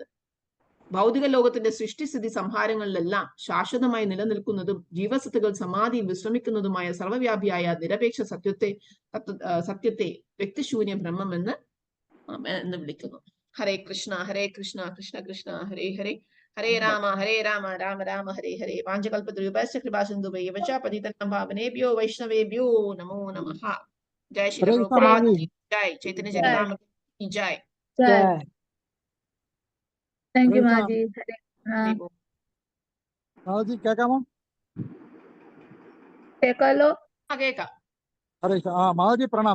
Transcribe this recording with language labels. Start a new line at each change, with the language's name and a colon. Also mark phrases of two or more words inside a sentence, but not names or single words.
Malayalam: ഭൗതിക ലോകത്തിന്റെ സൃഷ്ടിസ്ഥിതി സംഹാരങ്ങളിലെല്ലാം ശാശ്വതമായി നിലനിൽക്കുന്നതും ജീവസത്തുകൾ സമാധിയിൽ വിശ്രമിക്കുന്നതുമായ സർവ്വവ്യാപിയായ നിരപേക്ഷ സത്യത്തെ വ്യക്തിശൂന്യ ബ്രഹ്മം എന്ന് വിളിക്കുന്നു.
Sanskrit: ഹരേ കൃഷ്ണ കൃഷ്ണ കൃഷ്ണ ഹരേ ഹരേ, ഹരേ രാമ രാമ രാമ ഹരേ ഹരേ. വാഞ്ചകൽപതരുഭ്യശ്ച കൃപാസിന്ധുഭ്യൈവ ച പതിതനാം പാവനേഭ്യോ വൈഷ്ണവേഭ്യോ നമോ നമഃ.
Hindi: जय श्री प्रभुपाद की जय। चैतन्य चरितामृत की जय.
English: Thank you Maji.
Malayalam: മാതാജി കേക്കാമോ? കേക്കാലോ? കേക്കാം.
Hindi: हरे माताजी प्रणाम.